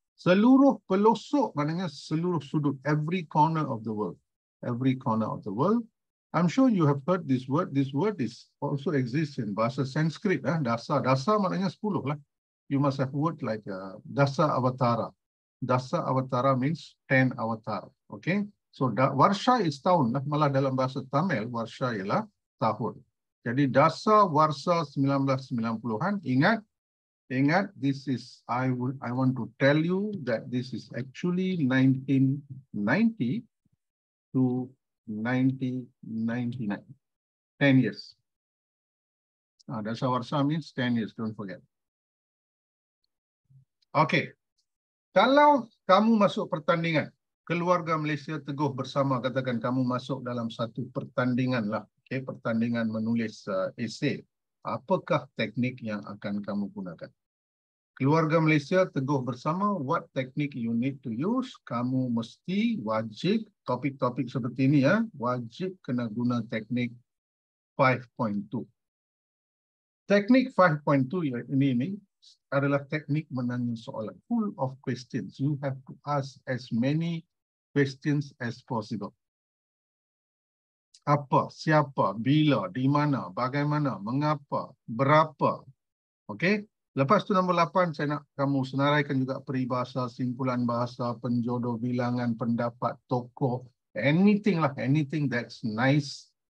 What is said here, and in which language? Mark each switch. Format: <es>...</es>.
<ms>Seluruh pelosok, maknanya seluruh sudut,</ms> <en>every corner of the world. Every corner of the world. I'm sure you have heard this word. This word is also exists in bahasa Sanskrit. Dasa.</en> <ms>Dasa maknanya 10 lah.</ms> <en>You must have word like Dasa Avatara. Dasa Avatara means 10 avatar. Okay. So Varsha is tahun lah.</en> <ms>Malah dalam bahasa Tamil, Varsha ialah tahun. Jadi Dasa Warsa 1990-an.</ms> <en>Ingat, this is I want to tell you that this is actually 1990 to 1999. 10 years. Dasa Warsa means 10 years, don't forget. Okay.</en> <ms>Kalau kamu masuk pertandingan, keluarga Malaysia Teguh Bersama, katakan kamu masuk dalam satu pertandingan lah, okay, pertandingan menulis esei, apakah teknik yang akan kamu gunakan? Keluarga Malaysia Teguh Bersama, what technique you need to use? Kamu mesti wajib, topik-topik seperti ini ya, wajib kena guna teknik 5.2. Teknik 5.2 ini adalah teknik menanya soalan,</ms> <en>full of questions. You have to ask as many questions as possible.</en> <ms>Apa, siapa, bila, di mana, bagaimana, mengapa, berapa. Okey. Lepas tu nombor 8, saya nak kamu senaraikan juga peribahasa, simpulan bahasa, penjodoh bilangan, pendapat, tokoh,</ms> <en>anything lah, anything that's nice.</en>